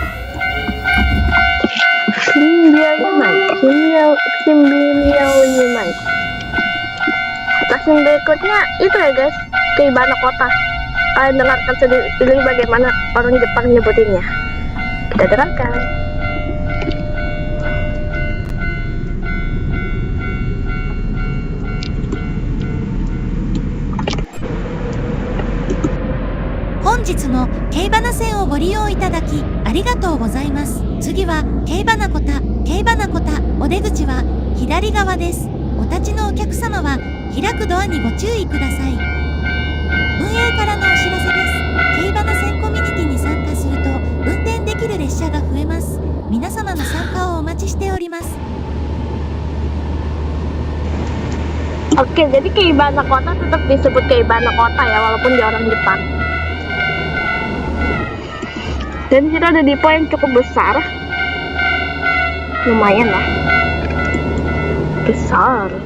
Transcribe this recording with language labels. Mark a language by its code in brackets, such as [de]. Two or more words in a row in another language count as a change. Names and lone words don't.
[id] Stasiun berikutnya itu ya guys, Keibana Kota. Kalian dengarkan sendiri bagaimana orang Jepang nyebutinnya. Kita dengarkan. [ja] Honjitsuのケイバナ線をご利用いただきありがとうございます。次はケイバナコタ、お出口は左側です。お立ちのお客様は開くドアにご注意ください。運営からのお知らせです。ケイバナ線コミュニティに参加すると運転できる列車が増えます。皆様の参加をお待ちしております。 [id] Oke, jadi Keibana Kota tetap disebut Keibana Kota ya, walaupun dia orang Jepang. Dan kita ada dipo yang cukup besar, lumayan lah, besar.